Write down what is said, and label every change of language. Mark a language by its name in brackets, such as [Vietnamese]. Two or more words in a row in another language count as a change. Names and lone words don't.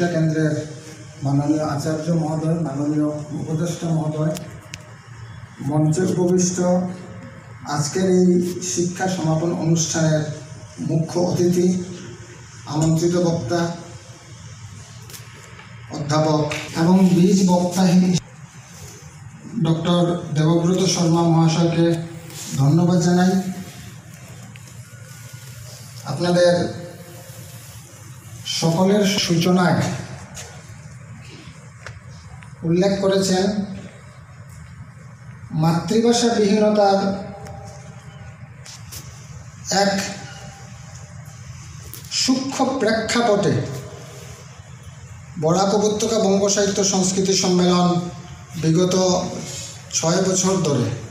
[Bangla] কেন্দ্রের মাননীয় আচার্য মহোদয়, মাননীয় উপদেষ্টা মহোদয়, মঞ্চে উপবিষ্ট আজকের এই শিক্ষা সমাপন অনুষ্ঠানের মুখ্য অতিথি আমন্ত্রিত বক্তা অধ্যাপক এবং বীজ বক্তা ডক্টর দেবব্রত শর্মা মহাশয় কে ধন্যবাদ জানাই। আপনাদের সকলের সূচনায় উল্লেখ করেছেন মাতৃভাষা বিহীনতার এক সূক্ষ্ম প্রেক্ষাপটে বরাক উপত্যকা বঙ্গ সাহিত্য সংস্কৃতি সম্মেলন বিগত 6 বছর ধরে